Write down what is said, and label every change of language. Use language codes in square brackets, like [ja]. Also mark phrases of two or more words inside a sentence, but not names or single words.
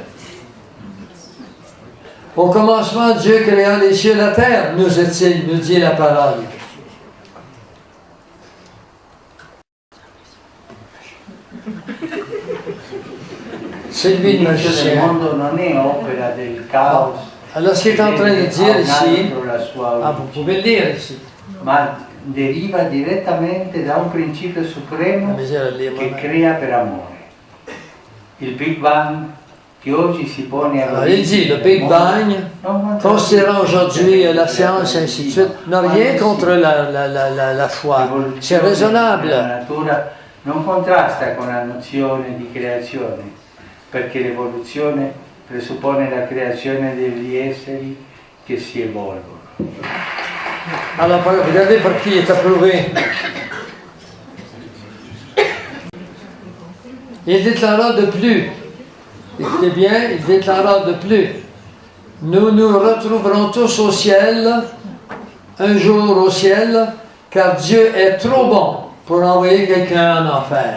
[fr] Au commencement, Dieu créa les cieux et la terre, nous dit la parole. C'est lui le magicien. Alors, ce qu'il est en train de dire ici, vous pouvez le lire ici. [it] Ma deriva direttamente da un principio supremo che crea per amore. Il Big Bang che oggi si pone [fr] alors, il dit, le Big Bang, considérant aujourd'hui la science et ainsi de suite, n'a rien contre la foi. C'est raisonnable. [it] La natura non contrasta con la nozione di creazione, perché l'evoluzione presuppone la creazione degli esseri che si evolvono. [fr] Alors, regardez par qui est approuvé. Il déclara de plus. Écoutez bien, il déclara de plus. Nous nous retrouverons tous au ciel, un jour au ciel, car Dieu est trop bon pour envoyer quelqu'un en enfer.